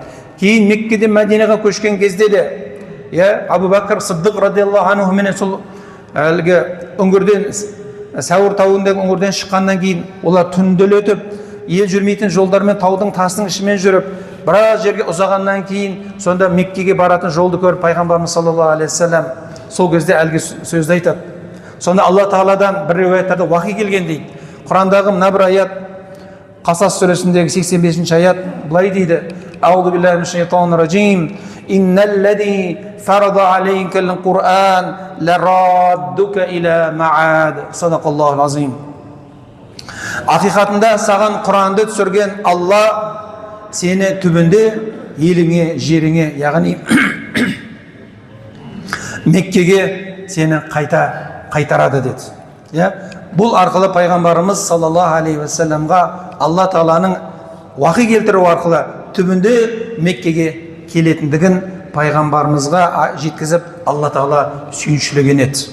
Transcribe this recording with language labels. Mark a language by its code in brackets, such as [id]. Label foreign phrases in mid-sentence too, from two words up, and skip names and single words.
[kk] Кейін Меккеден Мәдинеге көшкен кезде де Абу Бәкір Сыддық [ar] رضي الله عنه [kk] менен сол әлгі үңгірден, Сәуір тауындағы үңгірден шыққаннан кейін олар түнделетіп, ел жүрмейтін жолдармен таудың тасының ішімен жүріп, біраз жерге ұзағаннан кейін сонда Меккеге баратын жолды көріп пайғамбарымыз [ar] صلى الله عليه وسلم [kk] сол кезде әлгі сөзді айтады. Сонда Алла Тағаладан бір риуаяттарда уахи келген дейді. Құрандағы мына бір аят, Қасас сүресіндегі 85-ші аят былай дейді: [ar] أعوذ بالله من الشيطان الرجيم. إن الذي فرض عليك القرآن لرادك إلى معاد. صدق الله العظيم. [kk] Ақиқатында саған Құранды түсірген Алла сені түбінде еліңе, жеріңе, яғни Меккеге сені қайтарады деді. Бұл арқылы пайғамбарымыз [ar] صلى الله عليه وسلم [kk] Алла Тағаланың уахи келтіру арқылы түбінде Меккеге келетіндігін пайғамбарымызға жеткізіп Алла Тағала сүйіншілеген еді.